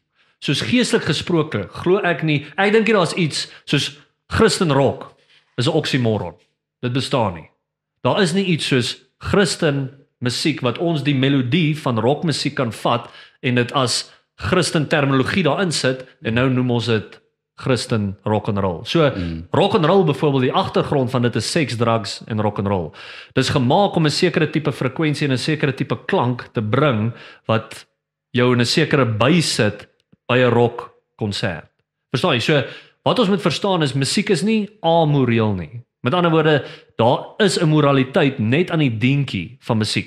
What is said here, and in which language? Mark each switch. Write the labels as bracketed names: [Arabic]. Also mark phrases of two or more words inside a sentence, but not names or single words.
[Afrikaans] Soos geestelik gesproke, glo ek nie, ek dink daar's iets soos Christen rock is 'n oksimoron. Dit bestaan nie. Daar is nie iets soos Christen musiek wat ons die melodie van rockmusiek kan vat en dit as Christen terminologie daarin sit en nou noem ons dit Christen [English] rock and roll. [Afrikaans] So [English] rock and roll [Afrikaans] byvoorbeeld, die agtergrond van dit is seks, drugs en [English] rock and roll. [Afrikaans] Dis gemaak om 'n sekere tipe frekwensie en 'n sekere tipe klank te bring wat jou in 'n sekere by sit by 'n rock konsert. Verstaan jy? So wat ons moet verstaan is musiek is nie amoreel nie. Met ander woorde, daar is 'n moraliteit net aan die dingetjie van musiek.